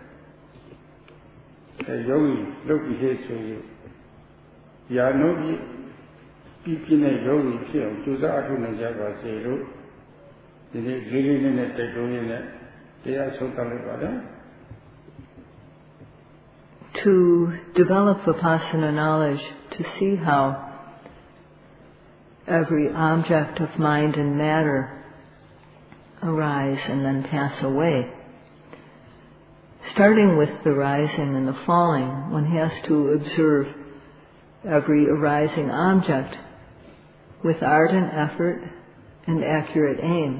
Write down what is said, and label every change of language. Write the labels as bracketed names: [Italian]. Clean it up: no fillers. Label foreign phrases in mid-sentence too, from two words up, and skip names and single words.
[Burmese] အဲယောဂီလုပ်ပြီးသေးဆိုရင်ယာနုပြီးပြင်းတဲ့ယောဂီဖြစ်အောင်ကြိုးစားအထောက်နိုင်ကြပါစေလို့ဒီနေ့လေးလေးနဲ့တိုက်တွန်းရင်းနဲ့တရားဆုံးသတ်လိုက်ပါလေ [English] To develop vipassana knowledge, to see how every object of mind and matter arise and then pass away. Starting with the rising and the falling, one has to observe every arising object with ardent effort and accurate aim.